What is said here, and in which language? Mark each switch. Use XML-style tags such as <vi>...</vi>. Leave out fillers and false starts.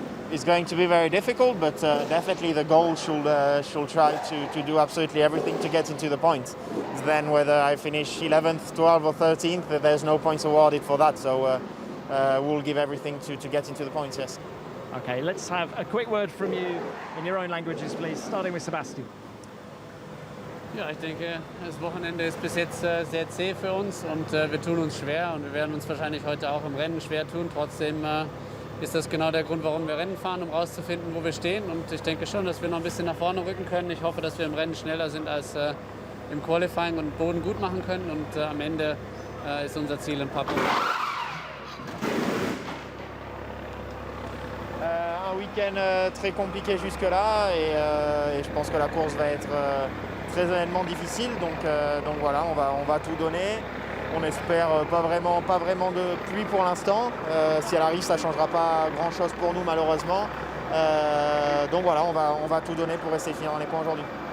<en>It's going to be very difficult, but definitely the goal should try to do absolutely everything to get into the points. Then whether I finish 11th, 12th or 13th, there's no points awarded for that. So we'll give everything to get into the points, yes. Okay, let's have a quick word from you in your own languages, please, starting with Sebastian.</en> <de>Ja, ich denke, das Wochenende ist bis jetzt sehr zäh für uns und wir tun uns schwer und wir werden uns wahrscheinlich heute auch im Rennen schwer tun. Trotzdem ist das genau der Grund, warum wir Rennen fahren, um rauszufinden, wo wir stehen. Und ich denke schon, dass wir noch ein bisschen nach vorne rücken können. Ich hoffe, dass wir im Rennen schneller sind als im Qualifying und Boden gut machen können. Und am Ende ist unser Ziel ein paar Punkte.</de> <fr>Un week-end très compliqué jusque-là et je pense que la course va être très honnêtement difficile. Donc voilà, on va tout donner. On espère pas vraiment de pluie pour l'instant. Si elle arrive, ça ne changera pas grand-chose pour nous malheureusement. Donc voilà, on va tout donner pour essayer de finir dans les points aujourd'hui.</fr>